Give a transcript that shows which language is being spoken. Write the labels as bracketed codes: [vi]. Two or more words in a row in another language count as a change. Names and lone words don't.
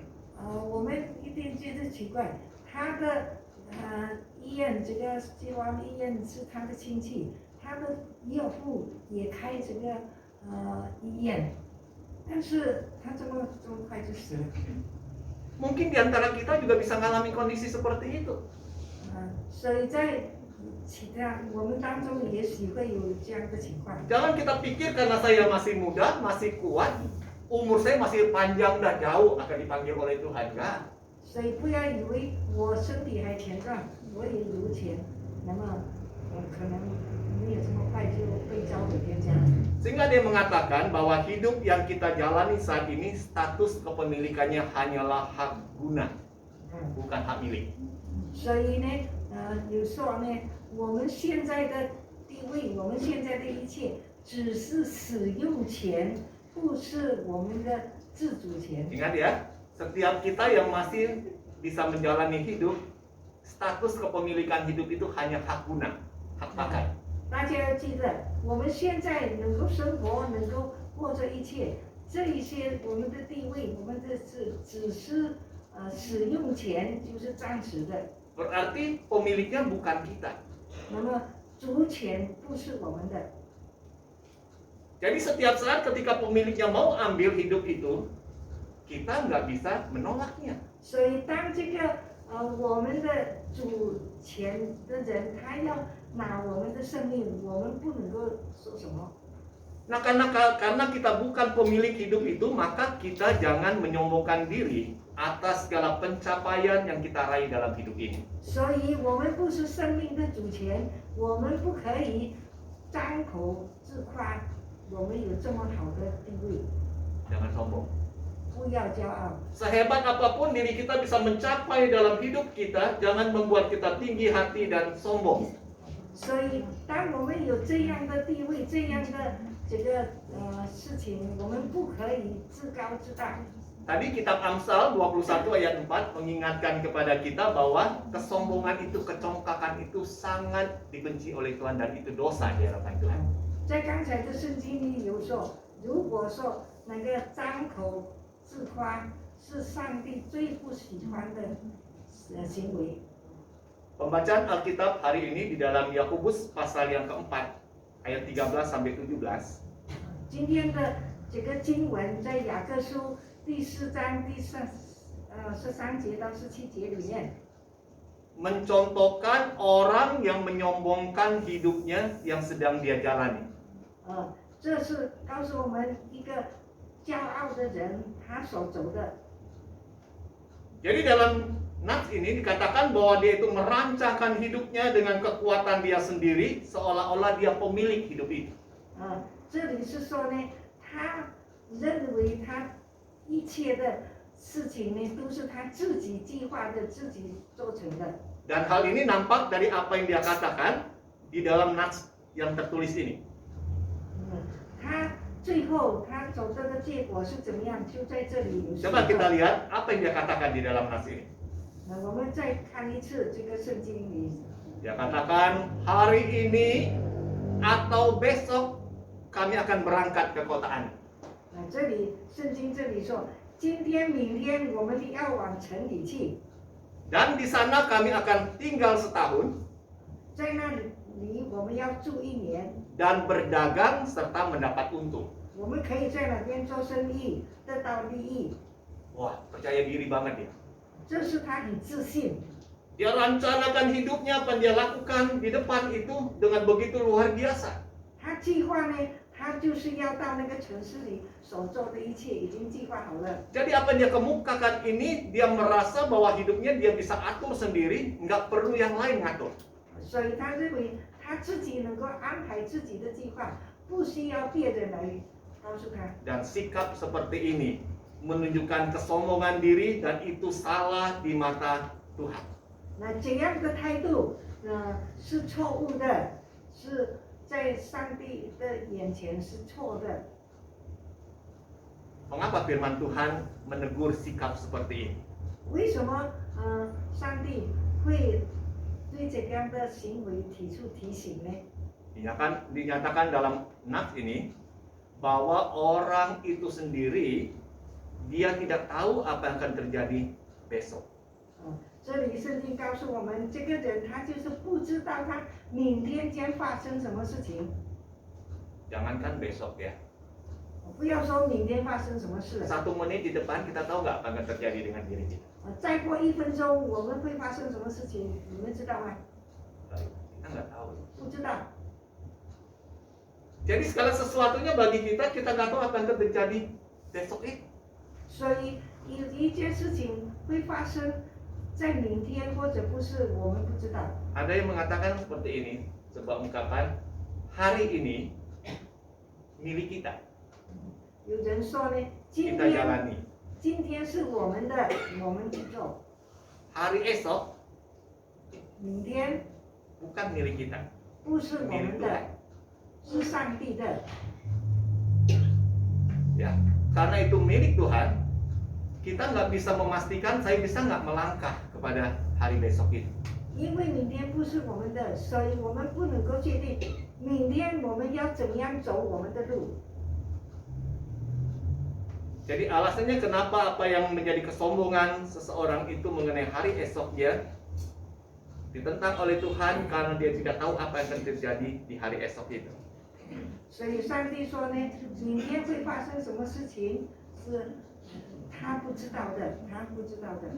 [zh] 我们一定觉得奇怪，他的医院这个西罗安医院是他的亲戚，他的岳父也开这个医院，但是他这么快就死了。 [id] Mungkin di antara kita juga bisa mengalami kondisi seperti itu. [zh] 所以在其他我们当中也许会有这样的情况。 [id] Jangan kita pikir karena saya masih muda, masih kuat, umur saya masih panjang dan jauh akan dipanggil oleh Tuhan, enggak. [zh] 所以不要以为我身体还强壮，我也有钱，那么可能没有这么快就被召回天家。 [id] Sehingga dia mengatakan bahwa hidup yang kita jalani saat ini status kepemilikannya hanyalah hak guna, bukan hak milik. [zh] 所以呢，有说呢，我们现在的地位，我们现在的一切，只是使用权，不是我们的自主权。 [id] Ingat ya, setiap kita yang masih bisa menjalani hidup, status kepemilikan hidup itu hanya hak guna, hak pakai. [zh] 大家要记得，我们现在能够生活，能够过着一切，这一些我们的地位，我们的只是使用权，就是暂时的。 [id] Berarti pemiliknya bukan kita. [zh] 那么主权不是我们的， [id] Jadi setiap saat ketika pemiliknya mau ambil hidup itu, kita nggak bisa menolaknya. [zh] 所以当这个我们的主权的人，他要拿我们的生命，我们不能够说什么。 [id] Nah karena kita bukan pemilik hidup itu, maka kita jangan menyombongkan diri atas segala pencapaian yang kita raih dalam hidup ini. [zh] 所以我们不是生命的主权，我们不可以张口自夸，我们有这么好的地位， [id] Jangan sombong. [zh] 不要骄傲。 [id] Sehebat apapun diri kita bisa mencapai dalam hidup kita, jangan membuat kita tinggi hati dan sombong. [zh] 所以，当我们有这样的地位、这样的这个事情，我们不可以自高自大。 [id] Tadi kitab Amsal 21 ayat 4 mengingatkan kepada kita bahwa kesombongan itu, kecongkakan itu sangat dibenci oleh Tuhan dan itu dosa di hadapan Tuhan. [zh] 在刚才的圣经里有说，如果说那个张口自夸是上帝最不喜欢的行为。 [id] Pembacaan Alkitab hari ini di dalam Yakobus pasal yang keempat ayat 13 sampai 17. [zh] 今天的这个经文在雅各书第4章第13节到17节里面， [id] mencontohkan orang yang menyombongkan hidupnya yang sedang dia jalani. [zh] 这是告诉我们一个骄傲的人他所走的。 [id] Jadi dalam nats ini dikatakan bahwa dia itu merancangkan hidupnya dengan kekuatan dia sendiri, seolah-olah dia pemilik hidup itu. [zh] 这里是说呢，他认为他一切的事情呢都是他自己计划的，自己做成的。 [id] Dan hal ini nampak dari apa yang dia katakan di dalam nats yang tertulis ini. [zh] 他最后他走这个结果是怎么样？就在这里有写 [id] Coba kita [zh] 到。 [id] lihat apa yang dia katakan di dalam nats ini. [zh] 我们再看一次这个圣经里， [id] Dia katakan hari ini atau besok kami akan berangkat ke kota Anu. [zh] 这里圣经这里说，今天、明天我们要往城里去， [id] Dan di sana kami akan tinggal setahun. [zh] 在那里我们要住1年， [id] dan berdagang serta mendapat untung. [zh] 我们可以在那边做生意，得到利益。 [id] Wah, percaya diri banget dia. [zh] 这是他很自信， [id] Dia rencanakan hidupnya, apa yang dia lakukan di depan itu dengan begitu luar biasa. [zh] 他计划呢，他就是要到那个城市里所做的一切已经计划好了。 [id] Jadi apa yang dia kemukakan ini, dia merasa bahwa hidupnya dia bisa atur sendiri, nggak perlu yang lain ngatur. [zh] 所以他认为他自己能够安排自己的计划，不需要别人来告诉他。 [id] Dan sikap seperti ini menunjukkan kesombongan diri dan itu salah di mata Tuhan. [zh] 那这样的态度，是错误的，是在上帝的眼前是错的。 [id] Mengapa firman Tuhan menegur sikap seperti ini? [zh] 为什么上帝会对这样的行为提出提醒呢？ [id] Dinyatakan dalam nas ini bahwa orang itu sendiri dia tidak tahu apa yang akan terjadi besok. [zh] 这里圣经告诉我们，这个人他就是不知道他明天将发生什么事情。 [id] Jangankan besok ya. [zh] 不要说明天发生什么事了， [id] 1 menit di depan kita tahu nggak apa yang akan terjadi dengan diri kita? [zh] 再过1分钟我们会发生什么事情，你们知道吗？ [id] Kita nggak tahu. [zh] 不知道。 [id] Jadi segala sesuatunya bagi kita nggak tahu apa yang akan terjadi besok itu. [zh] 所以有一件事情会发生在明天，或者不是我们不知道。 [id] Ada yang mengatakan seperti ini, sebuah ungkapan, hari ini milik kita, [zh] 有人说呢， [id] kita jalani. [zh] 今天是我们的，我们去做； [id] Hari esok [zh] 明天 [id] bukan milik kita. [zh] 不是我们的，是上帝的。 [id] Ya, karena itu milik Tuhan, kita nggak bisa memastikan saya bisa nggak melangkah kepada hari besok itu. [zh] 因为明天不是我们的，所以我们不能够确定明天我们要怎样走我们的路。 [id] Jadi alasannya kenapa apa yang menjadi kesombongan seseorang itu mengenai hari esoknya ditentang oleh Tuhan karena dia tidak tahu apa yang akan terjadi di hari esok itu. [zh] 所以上帝说呢，明天会发生什么事情是他不知道的，他不知道的。